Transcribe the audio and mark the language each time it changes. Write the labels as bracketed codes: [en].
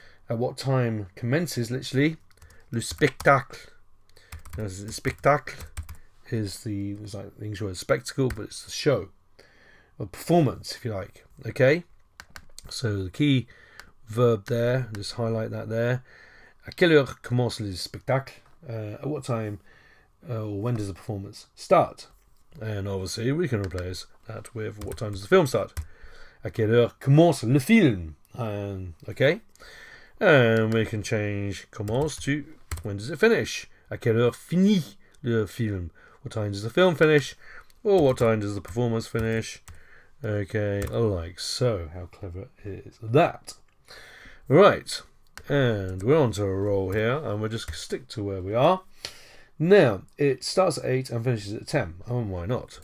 [en] At what time commences, literally, [fr] le spectacle. [en] Now, the spectacle is like the English word spectacle, but it's the show, or performance, if you like. Okay, so the key verb there, just highlight that there. [fr] À quelle heure commence le spectacle? [en] At what time or when does the performance start? And obviously we can replace that with what time does the film start? [fr] À quelle heure commence le film? [en] Okay, and we can change commence to when does it finish? [fr] À quelle heure finit le film? [en] What time does the film finish? Or what time does the performance finish? Okay, like so. How clever is that? Right, and we're on to a roll here, and we'll just stick to where we are. Now, it starts at 8 and finishes at 10, and why not?